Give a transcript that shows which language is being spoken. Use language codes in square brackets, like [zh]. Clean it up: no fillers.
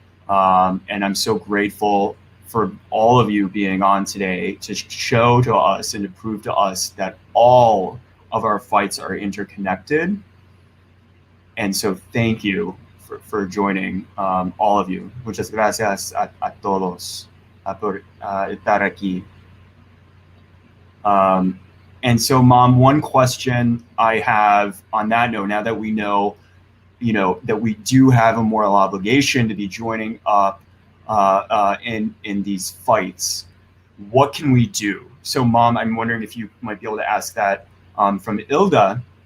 [en] And I'm so grateful for all of you being on today to show to us and to prove to us that all of our fights are interconnected. And so thank you for joining, all of you. [es] Muchas gracias a todos por estar aquí. [en] And so, Mom, one question I have on that note, now that we know, that we do have a moral obligation to be joining up in these fights, what can we do? So, Mom, I'm wondering if you might be able to ask that from Ilda.